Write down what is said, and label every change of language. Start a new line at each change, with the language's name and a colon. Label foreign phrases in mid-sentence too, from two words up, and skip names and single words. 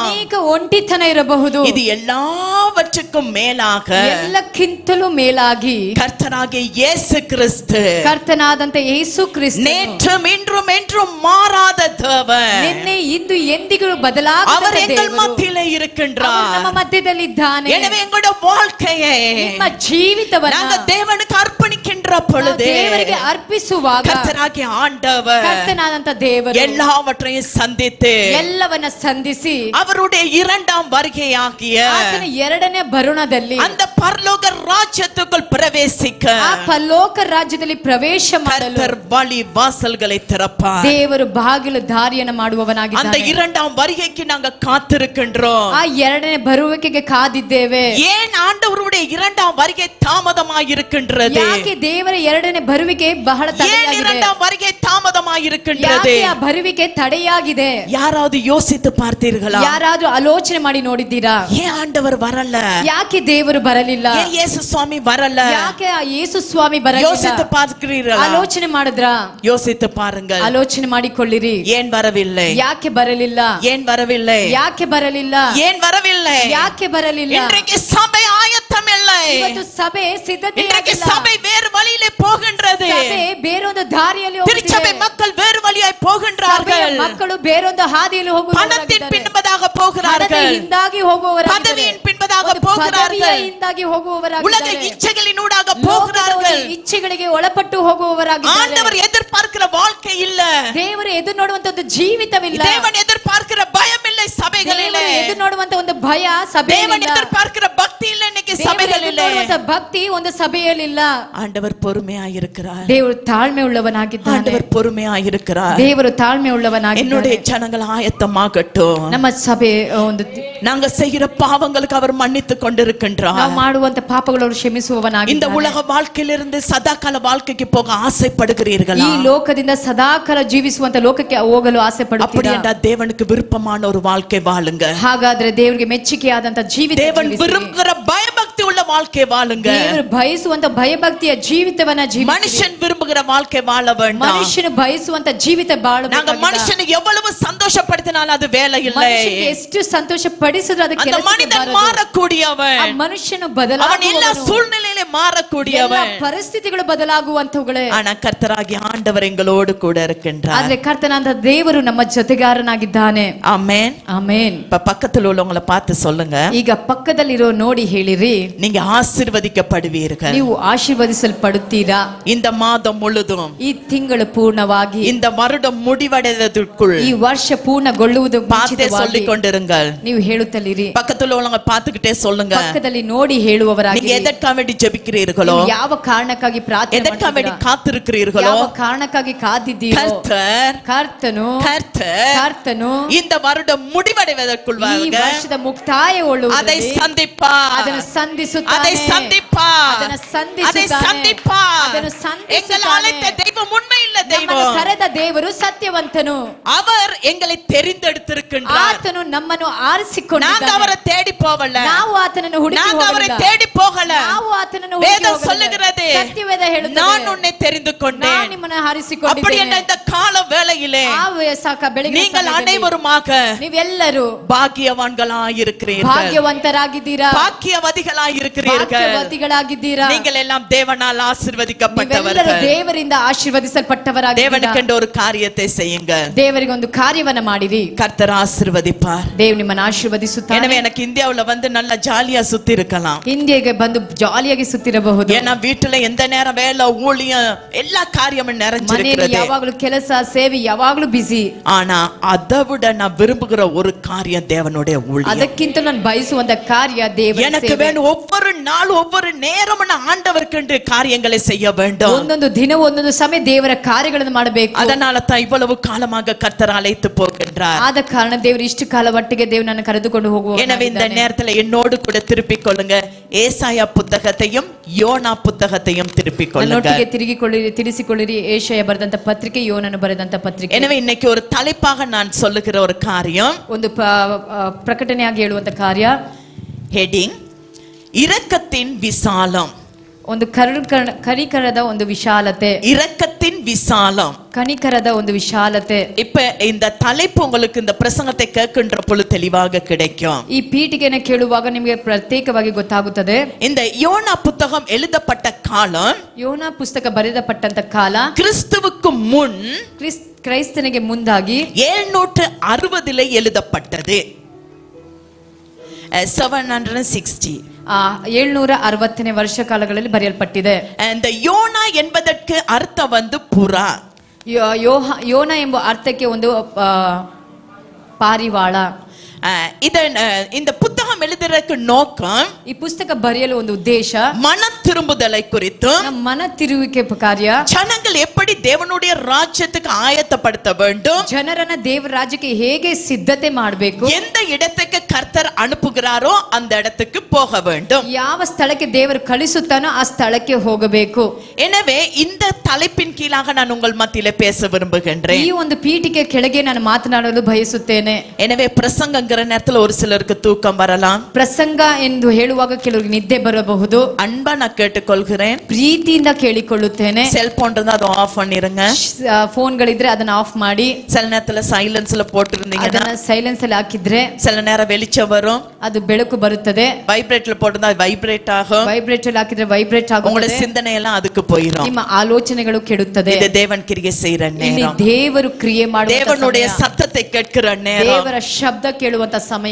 Kannada: ಅನೇಕ ಒಂಟಿತನ ಇರಬಹುದು.
Tamil: இது எல்லாவற்றுக்கும் மேலாக
Kannada: ಎಲ್ಲಕ್ಕಿಂತಲೂ ಮೇಲಾಗಿ
Tamil: கர்த்தராகிய இயேசு கிறிஸ்து
Kannada: ಕರ್ತನಾದಂತ ಯೇಸು ಕ್ರಿಸ್ತ
Tamil: நேற்றும் இன்றும் என்றும் மாறாத தேவன்.
Kannada: ನಿನ್ನೆ ಇಂದು ಎಂದಿಗೂ ಬದಲಾಗದ
Tamil: அவர் எங்கள்
Kannada: ದೇವರು.
Tamil: மத்தியிலே
Kannada: ಅವರು
Tamil: இருக்கின்றார்.
Kannada: ನಮ್ಮ ಮಧ್ಯದಲ್ಲಿದ್ದಾನೆ.
Tamil: எனவே எங்களுடைய வாழ்க்கையை
Kannada: ನಿಮ್ಮ ಜೀವಿತವನ್ನ
Tamil: நாங்கள் தேவனுக்கு அர்ப்பணிக்கின்ற பொழுது
Kannada: ದೇವರಿಗೆ ಅರ್ಪಿಸುವಾಗ ಕರ್ತನಾಗಿ ಆண்டவர் ಕರ್ತನಾದಂತ ದೇವರು
Tamil: எல்லாவற்றையும் சந்தித்து
Kannada: ಎಲ್ಲವನ್ನ ಸಂಧಿಸಿ
Tamil: அவருடைய இரண்டாம் வருகையாகிய
Kannada: ಆತನ ಎರಡನೇ ಬರುಣದಲ್ಲಿ
Tamil: அந்த பரலோக ராஜ்யத்துக்குள் பிரவேசிக்க
Kannada: ಆ ಪರಲೋಕ ರಾಜ್ಯದಲ್ಲಿ ಪ್ರವೇಶ ಮಾಡಲು
Tamil: கர்த்தர் வழி வாசல்களை திறப்பார்.
Kannada: ದೇವರು ಬಾಗಿಲು ದಾರಿಯನ್ನು
Tamil: அந்த
Kannada: ಮಾಡುವವನಾಗಿದ್ದಾನೆ.
Tamil: இரண்டாம் வருகைக்கு நாங்க காத்திருக்கின்றோம்.
Kannada: ಆ ಎರಡನೇ ಬರುವಿಕೆಗೆ ಕಾದಿದ್ದೇವೆ.
Tamil: ஏன் ஆண்டவருடைய இரண்டாம் வருகை தாமதமாய் இருக்கின்றது?
Kannada: ಯಾಕೆ ದೇವರ ಎರಡನೇ ಬರುವಿಕೆ ಬಹಳ
Tamil: ஏன்
Kannada: ತಡೆಯಾಗಿದೆ?
Tamil: இரண்டாம் வருகை தாமதமாய் இருக்கின்றது?
Kannada: ಯಾಕೆ ಆ ಬರುವಿಕೆ ತಡೆಯಾಗಿದೆ?
Tamil: யாராவது யோசித்து பார்த்தீர்களா?
Kannada: ಯಾರಾದ್ರೂ ಆಲೋಚನೆ ಮಾಡಿ ನೋಡಿದ್ದೀರಾ?
Tamil: ஏன் ஆண்டவர் வரல?
Kannada: ಯಾಕೆ ದೇವರು ಬರಲಿಲ್ಲ?
Tamil: ஏன் இயேசு சுவாமி வரல?
Kannada: ಯಾಕೆ ಆ ಯೇಸು ಸ್ವಾಮಿ ಬರಲಿಲ್ಲ?
Tamil: யோசித்து பார்க்கிறீர்களா?
Kannada: ಆಲೋಚನೆ ಮಾಡಿದ್ರಾ?
Tamil: யோசித்து பாருங்கள்.
Kannada: ಆಲೋಚನೆ ಮಾಡಿಕೊಳ್ಳಿರಿ.
Tamil: ஏன் வரவில்லை?
Kannada: ಯಾಕೆ ಬರಲಿಲ್ಲ?
Tamil: ஏன் வரவில்லை?
Kannada: ಯಾಕೆ ಬರಲಿಲ್ಲ?
Tamil: ஏன் வரவில்லை?
Kannada: ಯಾಕೆ ಬರಲಿಲ್ಲ?
Tamil: இன்றைக்கு சபை ஆயத்தம் இல்லை.
Kannada: ಇವತ್ತು ಸಭೆ ಸಿದ್ಧತೆ
Tamil: இன்றைக்கு
Kannada: ಆಗಿಲ್ಲ.
Tamil: சபை வேறு வழியிலே போகின்றது.
Kannada: ಸಭೆ ಬೇರೊಂದು ದಾರಿಯಲ್ಲಿ
Tamil: திருச்சபை
Kannada: ಹೋಗುತ್ತಿದೆ.
Tamil: மக்கள் வேறு வழியாய்
Kannada: ಸಭೆಯ
Tamil: போகின்றார்கள்.
Kannada: ಮಕ್ಕಳು ಬೇರೊಂದು ಹಾದಿಯಲ್ಲಿ
Tamil: பணத்தின்
Kannada: ಹೋಗುವವರಾಗಿದ್ದಾರೆ.
Tamil: பின்பதாக
Kannada: ಹಣದ
Tamil: போகிறார்கள்.
Kannada: ಹಿಂದಾಗಿ ಹೋಗುವವರಾಗಿದ್ದಾರೆ.
Tamil: பதவியின் பின்பதாக
Kannada: ಒಂದು ಪದವಿಯ
Tamil: போகிறார்கள்.
Kannada: ಹಿಂದಾಗಿ
Tamil: உலக
Kannada: ಹೋಗುವವರಾಗಿದ್ದಾರೆ.
Tamil: இச்சைகளினூடாக
Kannada: ಲೋಕದ
Tamil: போகிறார்கள்.
Kannada: ಒಂದು ಇಚ್ಛೆಗಳಿಗೆ ಒಳಪಟ್ಟು ಹೋಗುವವರಾಗಿದ್ದಾರೆ.
Tamil: ஆண்டவர் எதிர்பார்க்கிற வாழ்க்கை இல்ல.
Kannada: ದೇವರು ಎದುರು ನೋಡುವಂತ ಒಂದು ಜೀವಿತವಿಲ್ಲ.
Tamil: தேவன் எதிர்பார்க்கிற பயம் இல்லை சபைகளிலே.
Kannada: ದೇವರು ಎದುರು ನೋಡುವಂತ ಒಂದು ಭಯ
Tamil: தேவன்
Kannada: ಸಭೆಯಲ್ಲಿ
Tamil: எதிர்பார்க்கிற பக்தி இல்ல இன்னைக்கு சபைகளிலே.
Kannada: ಭಕ್ತಿ ಒಂದು ಸಭೆಯಲ್ಲಿಲ್ಲ.
Tamil: ஆண்டவர் பொறுமையாய் இருக்கிறார்.
Kannada: ದೇವರು ತಾಳ್ಮೆ ಉಳ್ಳವನಾಗಿದ್ದಾನೆ.
Tamil: ஆண்டவர் பொறுமையாய் இருக்கிறார்.
Kannada: ದೇವರು ತಾಳ್ಮೆ ಉಳ್ಳವನಾಗಿದ್ದಾನೆ.
Tamil: என்னுடைய ஜனங்கள் ஆயத்தமாகட்டும்.
Kannada: ನಮ್ಮ ಸಭೆ ಒಂದು
Tamil: நாங்க செய்கிற பாவங்களுக்கு அவர் மன்னித்து கொண்டிருக்கின்றார்.
Kannada: ನಾವು ಮಾಡುವಂತ ಪಾಪಗಳು ಅವರು
Tamil: இந்த
Kannada: ಕ್ಷಮಿಸುವವನಾಗಿದ್ದಾನೆ.
Tamil: உலக வாழ்க்கையிலிருந்து சதாகால வாழ்க்கைக்கு போக ஆசைப்படுகிறீர்களா?
Kannada: ಈ ಲೋಕದಿಂದ ಸದಾಕಾಲ ಜೀವಿಸುವಂತ ಲೋಕಕ್ಕೆ ಹೋಗಲು ಆಸೆ
Tamil: அப்படி
Kannada: ಪಡುತ್ತೀರಾ?
Tamil: என்றால் தேவனுக்கு விருப்பமான ஒரு வாழ்க்கை வாழுங்க.
Kannada: ಹಾಗಾದ್ರೆ ದೇವರಿಗೆ ಮೆಚ್ಚುಗೆಯಾದಂತ ಜೀವಿತ
Tamil: தேவன்
Kannada: ಜೀವಿಸಿರಿ.
Tamil: விரும்புகிற பயபக்தி உள்ள வாழ்க்கை வாழுங்க.
Kannada: ದೇವರು ಬಯಸುವಂತ ಭಯಭಕ್ತಿಯ ಜೀವಿತವನ್ನ ಜೀವಿಸಿರಿ.
Tamil: மனுஷன் விரும்புகிற வாழ்க்கை வாழ வேண்டாம்.
Kannada: ಮನುಷ್ಯನು ಬಯಸುವಂತ ಜೀವಿತ
Tamil: நாங்க
Kannada: ಬಾಳಬೇಕು.
Tamil: மனுஷனை எவ்வளவு சந்தோஷப்படுத்தினாலும் அது வேலை இல்லை.
Kannada: ಮನುಷ್ಯನಿಗೆ ಎಷ್ಟು ಸಂತೋಷ ಪಡಿಸಿದ್ರು ಅದಕ್ಕೆ
Tamil: அந்த
Kannada: ಕೆಲಸಕ್ಕೆ
Tamil: மனிதன்
Kannada: ಬಾರದು.
Tamil: மாறக்கூடியவன்.
Kannada: ಆ ಮನುಷ್ಯನು
Tamil: அவன் எல்லா
Kannada: ಬದಲಾಗುವವನು.
Tamil: சூழ்நிலையிலே
Kannada: ಎಲ್ಲ
Tamil: மாறக்கூடியவன்.
Kannada: ಪರಿಸ್ಥಿತಿಗಳು ಬದಲಾಗುವಂತವುಗಳೇ.
Tamil: ஆனா கர்த்தராகிய ஆண்டவர் எங்களோடு கூட இருக்கின்றார்.
Kannada: ಆದ್ರೆ ಕರ್ತನಾದ ದೇವರು ನಮ್ಮ ಜೊತೆಗಾರನಾಗಿದ್ದಾನೆ.
Tamil: ஆமென்.
Kannada: ಆಮೆನ್.
Tamil: இப்ப பக்கத்துல உள்ளவங்களை பார்த்து சொல்லுங்க,
Kannada: ಈಗ ಪಕ್ಕದಲ್ಲಿರೋ ನೋಡಿ ಹೇಳಿರಿ,
Tamil: நீங்க ஆசீர்வதிக்கப்படுவீர்கள்.
Kannada: ನೀವು ಆಶೀರ್ವದಿಸಲ್ಪಡುತ್ತೀರಾ.
Tamil: இந்த மாதம் முழுதும்,
Kannada: ಈ ತಿಂಗಳು ಪೂರ್ಣವಾಗಿ,
Tamil: இந்த வருடம் முடிவடைவதற்குள்
Kannada: ಈ ವರ್ಷ ಪೂರ್ಣಗೊಳ್ಳುವುದು
Tamil: பார்த்தே
Kannada: ಮುಂಚಿತವಾಗಿ
Tamil: சொல்லிக் கொண்டிருங்கள்.
Kannada: ನೀವು ಹೇಳುತ್ತಲಿರಿ.
Tamil: பக்கத்துல உள்ளவங்க பார்த்துக்கிட்டே சொல்லுங்க,
Kannada: ಪಕ್ಕದಲ್ಲಿ ನೋಡಿ
Tamil: நீங்க
Kannada: ಹೇಳುವವರಾಗಿ,
Tamil: எதற்காக வேண்டி ஜெபிக்கிறீர்களோ,
Kannada: ನೀವು ಯಾವ ಕಾರಣಕ್ಕಾಗಿ ಪ್ರಾರ್ಥನೆ
Tamil: எதற்காக வேண்டி
Kannada: ಮಾಡ್ತೀರಾ?
Tamil: காத்திருக்கிறீர்களோ,
Kannada: ಯಾವ ಕಾರಣಕ್ಕಾಗಿ ಕಾದಿದ್ದೀರೋ,
Tamil: கர்த்தர்
Kannada: ಕರ್ತನು
Tamil: இந்த வருடம் முடிவடைவதற்குள்
Kannada: ಈ ವರ್ಷದ ಮುಕ್ತಾಯಗೊಳ್ಳುವುದರಲ್ಲಿ
Tamil: அதை சந்திப்பார்.
Kannada: ಅದನ್ನು ಸಂಧಿಸುತ್ತಾನೆ.
Tamil: அதை சந்திப்பார்.
Kannada: ಅದನ್ನು
Tamil: அதை
Kannada: ಸಂಧಿಸುತ್ತಾನೆ.
Tamil: சந்திப்பார்.
Kannada: ಅದನ್ನು
Tamil: எங்களை
Kannada: ಸಂಧಿಸುತ್ತಾನೆ.
Tamil: அழைத்த தெய்வம் உண்மை இல்ல
Kannada: ನಮ್ಮನ್ನು
Tamil: தெய்வம்.
Kannada: ಕರೆದ ದೇವರು ಸತ್ಯವಂತನು.
Tamil: அவர் எங்களை தெரிந்தெடுத்திருக்கின்றார்.
Kannada: ಆತನು ನಮ್ಮನ್ನು
Tamil: நாங்க
Kannada: ಆರಿಸಿಕೊಂಡಿದ್ದಾನೆ.
Tamil: அவரை தேடி போகல.
Kannada: ನಾವು ಆತನನ್ನು ಹುಡುಕಿ
Tamil: நாங்க அவரை
Kannada: ಹೋಗಲಿಲ್ಲ.
Tamil: தேடி போகல.
Kannada: ನಾವು ಆತನನ್ನು ಹುಡುಕಿ
Tamil: வேதம்
Kannada: ಹೋಗಲಿಲ್ಲ.
Tamil: சொல்லுகிறது,
Kannada: ಸತ್ಯವೇದ ಹೇಳುತ್ತದೆ,
Tamil: நான் உன்னை தெரிந்து
Kannada: ನಾನು
Tamil: கொண்டேன்.
Kannada: ನಿಮ್ಮನ್ನು
Tamil: அப்படி
Kannada: ಆರಿಸಿಕೊಂಡಿದ್ದೇನೆ.
Tamil: என்ற இந்த கால வேளையிலே
Kannada: ಬೆಳಗಿನ
Tamil: நீங்கள்
Kannada: ಸಮಯದಲ್ಲಿ
Tamil: அனைவருமாக
Kannada: ನೀವೆಲ್ಲರೂ
Tamil: பாக்கியவான்களாய் இருக்கிறீர்கள்.
Kannada: ಭಾಗ್ಯವಂತರಾಗಿದ್ದೀರಾ,
Tamil: பாக்கியவதிகளாய் இருக்கிறீர்கள்.
Kannada: ಭಾಗ್ಯವತಿಗಳಾಗಿದ್ದೀರಾ.
Tamil: நீங்கள் எல்லாம் தேவனால்
Kannada: ನೀವೆಲ್ಲರೂ
Tamil: ஆசீர்வதிக்கப்பட்டவர்கள்.
Kannada: ದೇವರಿಂದ ಆಶೀರ್ವದಿಸಲ್ಪಟ್ಟವರಾಗಿದ್ದೀರಾ.
Tamil: தேவனுக்கென்று ஒரு காரியத்தை செய்யுங்க.
Kannada: ದೇವರಿಗೆ ಒಂದು ಕಾರ್ಯವನ್ನ ಮಾಡಿರಿ.
Tamil: கர்த்தர் ஆசீர்வதிப்பார்.
Kannada: ದೇವ್ ನಿಮ್ಮನ್ನು ಆಶೀರ್ವದಿಸುತ್ತಾನೆ.
Tamil: எனவே எனக்கு இந்தியாவுல வந்து நல்லா ஜாலியா சுத்தி இருக்கலாம்.
Kannada: ಇಂಡಿಯಾಗೆ ಬಂದು ಜಾಲಿಯಾಗಿ ಸುತ್ತಿರಬಹುದು.
Tamil: ஏன்னா வீட்டுல எந்த நேரம் வேலை ஊழியம் எல்லா காரியமும்
Kannada: ಮನೆಯಲ್ಲಿ
Tamil: நிறைஞ்சிருக்கிறது.
Kannada: ಯಾವಾಗಲೂ ಕೆಲಸ ಸೇವೆ ಯಾವಾಗಲೂ ಬಿಸಿ.
Tamil: ஆனா அதை விட நான் விரும்புகிற ஒரு காரியம் தேவனுடைய ஊழியம்.
Kannada: ಅದಕ್ಕಿಂತ ನಾನು ಬಯಸುವಂತ ಕಾರ್ಯ ದೇವರ
Tamil: எனக்கு
Kannada: ಸೇವೆ.
Tamil: வேணும் ஒவ்வொரு நாள் ஒவ்வொரு நேரமும் நான் ஆண்டவருக்கென்று காரியங்களை செய்ய வேண்டும்.
Kannada: ಒಂದೊಂದು ದಿನ ಒಂದೊಂದು ಸಮಯ ದೇವರ ಕಾರ್ಯಗಳನ್ನು ಮಾಡಬೇಕು.
Tamil: அதனால தான் இவ்வளவு காலமாக கர்த்தர் அழைத்து போகின்றார்.
Kannada: ಆದ ಕಾರಣ ದೇವರು ಇಷ್ಟು ಕಾಲ ಒಟ್ಟಿಗೆ ದೇವರು ನನ್ನ ಕರೆದುಕೊಂಡು ಹೋಗುವ.
Tamil: எனவே இந்த நேரத்துல என்னோடு கூட திருப்பிக் கொள்ளுங்க. ஏசாயா புத்தகத்தையும் யோனா புத்தகத்தையும் திருப்பிக் கொள்ளுங்க.
Kannada: ನನ್ನೊಟ್ಟಿಗೆ ತಿರಿಸಿಕೊಳ್ಳಿರಿ. ಏಷಯ ಬರೆದಂತ ಪತ್ರಿಕೆ, ಯೋನನು ಬರೆದಂತ ಪತ್ರಿಕೆ.
Tamil: எனவே இன்னைக்கு ஒரு தலைப்பாக நான் சொல்லுகிற ஒரு காரியம்,
Kannada: ಒಂದು ಪ್ರಕಟಣೆಯಾಗಿ ಹೇಳುವಂತ ಕಾರ್ಯ,
Tamil: ஹெட்டிங் இரக்கத்தின் விசாலம்.
Kannada: ಒಂದು ಕನಿಕರದ ಒಂದು ವಿಶಾಲತೆ.
Tamil: இரக்கத்தின் விசாலம்,
Kannada: ಕನಿಕರದ ಒಂದು ವಿಶಾಲತೆ.
Tamil: இப்ப இந்த தலைப்பு உங்களுக்கு இந்த பிரசங்கத்தை கேட்கின்ற பொழுது தெளிவாக கிடைக்கும்.
Kannada: ಈ ಪೀಠಿಗೆಯನ್ನು ಕೇಳುವಾಗ ನಿಮಗೆ ಪ್ರತ್ಯೇಕವಾಗಿ ಗೊತ್ತಾಗುತ್ತದೆ.
Tamil: இந்த யோனா புத்தகம் எழுதப்பட்ட காலம்,
Kannada: ಯೋನ ಪುಸ್ತಕ ಬರೆದಪಟ್ಟಂತ ಕಾಲ
Tamil: கிறிஸ்துவுக்கு முன்
Kannada: ಕ್ರೈಸ್ತನಿಗೆ ಮುಂದಾಗಿ
Tamil: 760 எழுதப்பட்டது. 760
Kannada: 760ನೇ ವರ್ಷ ಕಾಲಗಳಲ್ಲಿ ಬರೆಯಲ್ಪಟ್ಟಿದೆ.
English: And the
Kannada: ಯೋನ என்பதற்கு ಅರ್ಥ ಒಂದು ಪುರಾ. ಯೋನ ಎಂಬ ಅರ್ಥಕ್ಕೆ ಒಂದು ಪಾರಿವಾಳ.
Tamil: இந்த புத்தகம் எழுதுறதுக்கு நோக்கம்,
Kannada: ಈ ಪುಸ್ತಕ ಬರೆಯಲು ಒಂದು ಉದ್ದೇಶ,
Tamil: மன திரும்புதலை குறித்து,
Kannada: ಮನ ತಿರುವಿಕೆ ಕಾರ್ಯ,
Tamil: ஜனங்கள் எப்படி தேவனுடைய ராஜ்யத்துக்கு ஆயத்தப்படுத்த வேண்டும்,
Kannada: ಜನರನ್ನ ದೇವರ ರಾಜ್ಯಕ್ಕೆ ಹೇಗೆ ಸಿದ್ಧತೆ ಮಾಡಬೇಕು,
Tamil: எந்த இடத்துக்கு கர்த்தர் அனுப்புகிறாரோ அந்த இடத்துக்கு போக வேண்டும்,
Kannada: ಯಾವ ಸ್ಥಳಕ್ಕೆ ದೇವರು ಕಳಿಸುತ್ತಾನೋ ಆ ಸ್ಥಳಕ್ಕೆ ಹೋಗಬೇಕು.
Tamil: எனவே இந்த தலைப்பின் கீழாக நான் உங்கள் மத்தியிலே பேச விரும்புகின்றேன்.
Kannada: ಈ ಒಂದು ಪೀಠಿಕೆ ಕೆಳಗೆ ನಾನು ಮಾತನಾಡಲು ಬಯಸುತ್ತೇನೆ.
Tamil: எனவே பிரசங்கங்கிற நேரத்துல ஒரு சிலருக்கு தூக்கம் வரலாம்.
Kannada: ಪ್ರಸಂಗ ಎಂದು ಹೇಳುವಾಗ ಕೆಲವರಿಗೆ ನಿದ್ದೆ ಬರಬಹುದು.
Tamil: அன்பா நான் கேட்டுக்கொள்கிறேன்,
Kannada: ಪ್ರೀತಿಯಿಂದ ಕೇಳಿಕೊಳ್ಳುತ್ತೇನೆ.
Tamil: செல்போன் இருந்தா அதை ஆஃப் பண்ணிருங்க.
Kannada: ಫೋನ್ಗಳಿದ್ರೆ ಅದನ್ನ ಆಫ್ ಮಾಡಿ.
Tamil: சில நேரத்துல சைலன்ஸ்ல போட்டுருந்தீங்கன்னா
Kannada: ಅದನ್ನ ಸೈಲೆನ್ಸ್ ಅಲ್ಲಿ ಹಾಕಿದ್ರೆ
Tamil: சில நேரம் வெளிச்சம் வரும்,
Kannada: ಅದು ಬೆಳಕು ಬರುತ್ತದೆ.
Tamil: வைப்ரேட்ல போட்டுருந்தா வைப்ரேட் ஆகும்,
Kannada: ವೈಬ್ರೇಟ್ ಅಲ್ಲಿ ಹಾಕಿದ್ರೆ ವೈಬ್ರೇಟ್
Tamil: உங்களோட
Kannada: ಆಗುತ್ತದೆ.
Tamil: சிந்தனை எல்லாம் அதுக்கு போயிடும்.
Kannada: ನಿಮ್ಮ ಆಲೋಚನೆಗಳು ಕೆಡುತ್ತದೆ.
Tamil: இது தேவன் கிரியை செய்யற
Kannada: ಇಲ್ಲಿ
Tamil: நேரம்,
Kannada: ದೇವರು ಕ್ರಿಯೆ ಮಾಡುವ
Tamil: தேவனுடைய சத்தத்தை கேட்கிற நேரம்,
Kannada: ದೇವರ ಶಬ್ದ ಕೇಳುವಂತ ಸಮಯ,